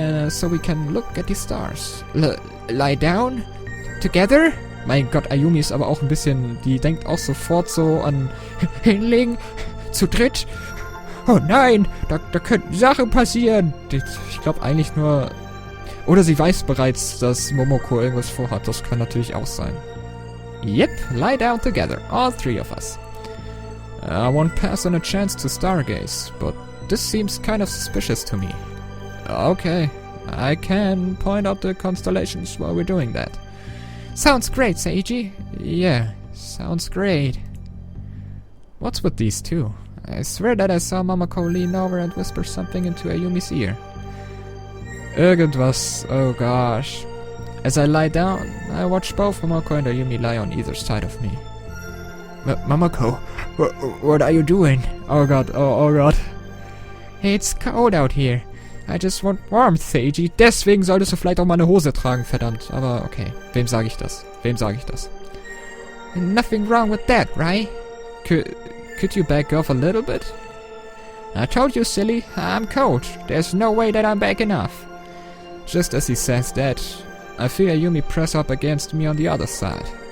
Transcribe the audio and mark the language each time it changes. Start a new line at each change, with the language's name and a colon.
English: So we can look at the stars. Lie down? Together?
German: Mein Gott, Ayumi ist aber auch ein bisschen, die denkt auch sofort so an hinlegen, zu dritt. Oh nein, da könnten Sachen passieren. Ich glaube eigentlich nur, oder sie weiß bereits, dass Momoko irgendwas vorhat. Das kann natürlich auch sein.
English: Yep, lie down together, all three of us. I won't pass on a chance to stargaze, but this seems kind of suspicious to me. Okay, I can point out the constellations while we're doing that. Sounds great, Seiji. Yeah, sounds great. What's with these two? I swear that I saw Momoko lean over and whisper something into Ayumi's ear.
German: Irgendwas,
English: oh gosh. As I lie down, I watch both Momoko and Ayumi lie on either side of me. Momoko, what are you doing? Oh god, oh god. It's cold out here. I just want warmth, Seiji.
German: Deswegen solltest du vielleicht auch mal eine Hose tragen, verdammt. Aber okay, wem sage ich das?
English: Nothing wrong with that, right? Could you back off a little bit? I told you, silly. I'm cold. There's no way that I'm backing off. Just as he says that, I feel Ayumi press up against me on the other side.